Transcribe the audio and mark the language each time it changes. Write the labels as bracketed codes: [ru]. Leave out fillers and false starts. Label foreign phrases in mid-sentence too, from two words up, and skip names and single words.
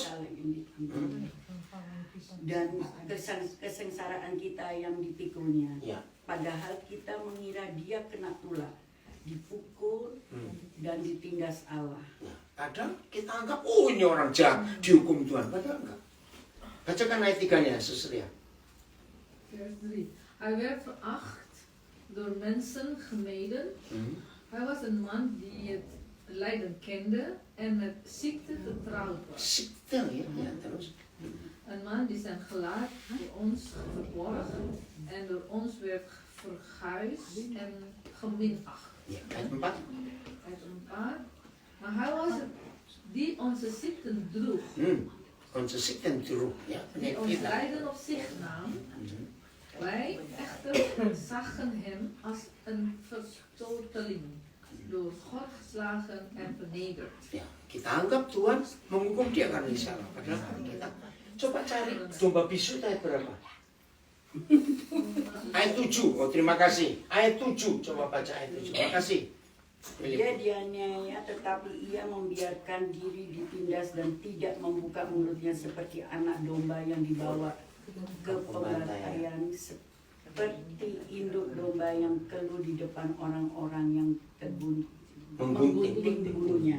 [id] Kita lah yang ditanggung. Dan kesengsaraan kita yang dipikulnya. Ya. Padahal kita mengira dia kena tulah, dipukul dan ditindas Allah. Nah, kadang kita anggap, oh ini orang jahat, dihukum Tuhan. Padahal enggak. Bacakan ayat 3-nya, Susria. [nl] Vers 3. Hij werd veracht door mensen gemeden. Hij was een man die het lijden kende en met ziekte vertrouwd was. Ziekte, [id] ya. Ya, terus. [nl] Een man die zijn gelaat voor ons verborg en door ons werd verguisd en geminacht. [id] Ya, ayat 4. [nl] Uit een paard. Maar hij was het die onze ziekten droeg, Onze ziekten terug. Ja, die ons lijden op zich nam. Wij echter zagen hem als een verstoteling, door God geslagen en vernederd. [id] Ya, kita anggap Tuhan menghukum dia karena dia salah. Padahal kan kita coba cari domba bisu ayat berapa? Ayat 7. Oh, terima kasih. Ayat 7. Coba baca ayat 7. Terima kasih. Dia dianiaya tetapi ia membiarkan diri ditindas dan tidak membuka mulutnya seperti anak domba yang dibawa ke pembantaian, seperti induk domba yang keluh di depan orang-orang yang menggunting bulunya.